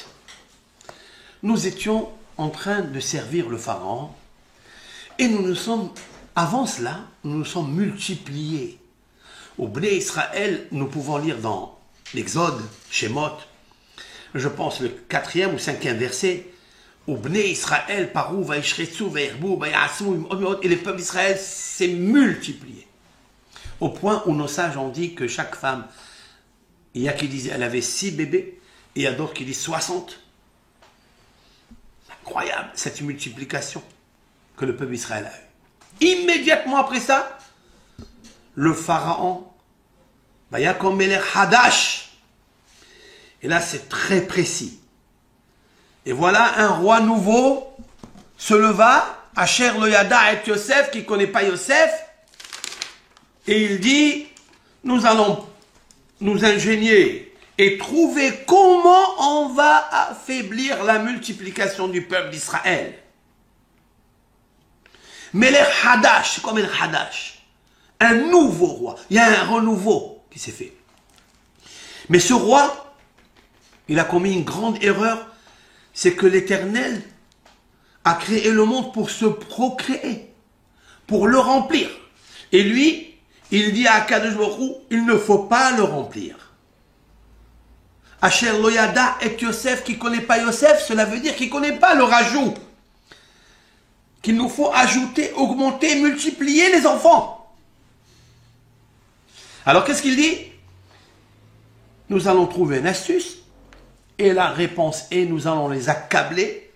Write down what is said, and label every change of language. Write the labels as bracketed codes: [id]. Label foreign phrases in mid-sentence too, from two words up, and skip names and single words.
[fr] Nous étions en train de servir le pharaon et nous nous sommes, avant cela, nous nous sommes multipliés. Au Bnei Israël, nous pouvons lire dans l'Exode, Shemot, je pense le 4e ou 5e verset, au Bnei Israël, [he] פרו, וישרצו, וירבו, ויעצמו, [fr] et le peuple d'Israël s'est multiplié. Au point où nos sages ont dit que chaque femme, il y a qui disaient elle avait 6 bébés, et il y a d'autres qui disent 60. C'est incroyable cette multiplication que le peuple d'Israël a eue. Immédiatement après ça, le pharaon, [he] ויקם מלך חדש. [fr] Et là, c'est très précis. Et voilà, un roi nouveau se leva, [he] אשר לא ידע את יוסף, [fr] qui ne connaît pas Yosef, et il dit, nous allons nous ingénier et trouver comment on va affaiblir la multiplication du peuple d'Israël. [he] מלך חדש, [fr] c'est quoi [he] מלך חדש? [fr] Un nouveau roi. Il y a un renouveau qui s'est fait. Mais ce roi, il a commis une grande erreur, c'est que l'Éternel a créé le monde pour se procréer, pour le remplir. Et lui, il dit à Akadosh Baruch Hu, il ne faut pas le remplir. [he] אשר לא ידע את יוסף, [fr] qui ne connaît pas Yosef, cela veut dire qu'il ne connaît pas le rajout. Qu'il nous faut ajouter, augmenter, multiplier les enfants. Alors qu'est-ce qu'il dit? Nous allons trouver une astuce et la réponse est nous allons les accabler.